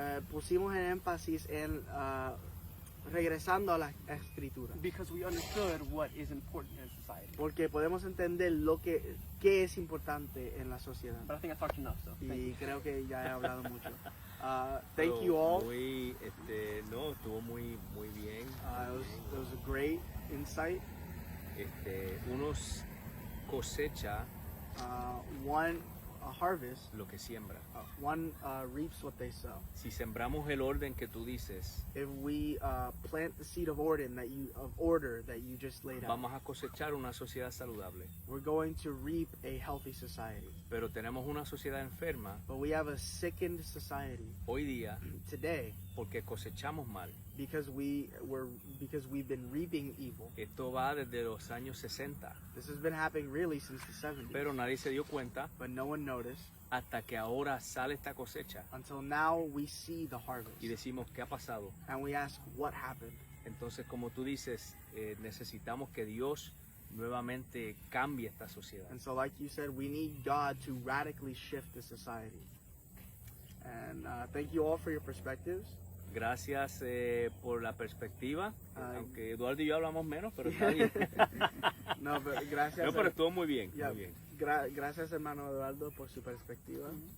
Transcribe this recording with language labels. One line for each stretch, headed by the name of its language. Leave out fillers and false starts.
Spanish: pusimos el énfasis en regresando a la escritura,
English: Because we understood what is important in society.
Spanish: porque podemos entender qué es importante en la sociedad.
English: But I think I talked enough, so thank you.
Spanish: Y creo que ya he hablado mucho.
English: Thank you all.
Spanish: Estuvo muy bien.
English: It was a great insight.
Spanish: Unos cosecha
English: One harvest,
Spanish: lo que siembra.
English: one reaps what they sow.
Spanish: Si sembramos el orden que tú dices,
English: If we plant the seed of order that you just laid out,
Spanish: vamos a cosechar una sociedad saludable.
English: we're going to reap a healthy society.
Spanish: Pero tenemos una sociedad enferma
English: But we have a sickened society
Spanish: hoy día
English: today
Spanish: porque cosechamos mal.
English: because we've been reaping evil.
Spanish: Esto va desde los años 60,
English: This has been happening really since the 70s,
Spanish: pero nadie se dio cuenta
English: but no one noticed
Spanish: hasta que ahora sale esta cosecha
English: until now we see the harvest.
Spanish: y decimos, ¿qué ha pasado?
English: And we ask what happened.
Spanish: Entonces, como tú dices, necesitamos que Dios nuevamente cambie esta sociedad.
English: And so like you said, we need God to radically shift the society. And thank you all for your perspectives.
Spanish: Gracias por la perspectiva, Ay. aunque Eduardo y yo hablamos menos, pero está bien. No, pero gracias. No, pero estuvo muy bien,
English: Yeah,
Spanish: muy bien. gracias, hermano Eduardo, por su perspectiva.